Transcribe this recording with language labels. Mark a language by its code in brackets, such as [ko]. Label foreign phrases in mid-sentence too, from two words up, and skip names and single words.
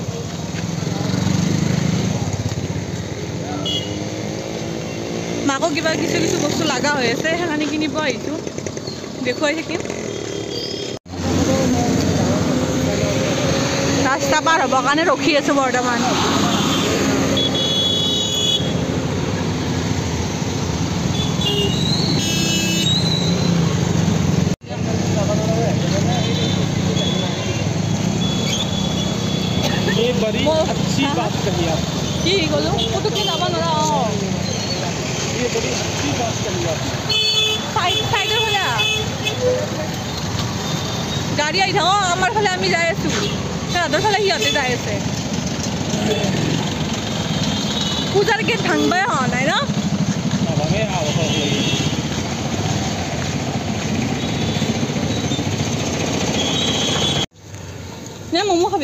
[as] মাকো কিবা কিছু বস্তু লগা হৈ আছে সেইখিনি কিনিব আহিছোঁ, দেখুৱাই থাকিম। ৰাস্তা পাৰ হ'বৰ কাৰণে ৰখি আছোঁ বৰ্তমান। [hi] ये बड़ी अच्छी बात कही आप। [as] কি ক'লো পুতুককৈ যাব নোৱাৰা। [hi] ये बड़ी अच्छी बात कही आप। [as] সাইডৰ ফালে গাড়ী আহি থাকক, আমাৰ ফালে আমি যাই আছোঁ, সিহঁতৰ ফালে সিহঁতে যাই আছে। পূজাৰ গেট ভাঙবাই হোৱা নাই ন? নে ম'ম' খাবি?